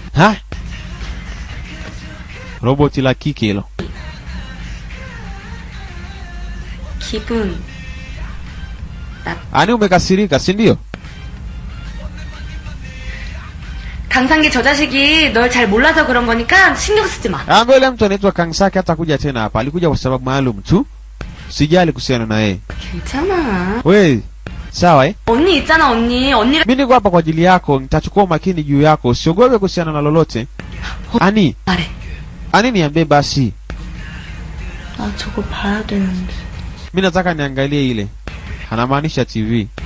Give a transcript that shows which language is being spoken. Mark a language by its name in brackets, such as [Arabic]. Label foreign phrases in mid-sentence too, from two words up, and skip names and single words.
[Swahili] Robot la kike hilo. [Korean] 기분. [Swahili] Ani umekasirika, si ndio? [Korean] 강상기 저 자식이 널 잘 몰라서 그런 거니까 신경 쓰지 마. [Swahili] Yule mtu anaitwa Kangsaki hata kuja tena hapa. Alikuja kwa sababu maalum tu. Sijali kuhusiana na yeye. [Korean] 괜찮아. [Swahili] Wewe, sawa [Korean] 언니 있잖아, 언니. 언니랑 [Swahili] mimi niko hapa kwa ajili yako, nitachukua makini juu yako. Usiogope kuhusiana na lolote. Ani, [Korean] 말해. [Swahili] Ani niambie basi. [Korean] 나 저거 봐야 되는데. [Swahili] Mimi nataka niangalie ile. Anamaanisha TV.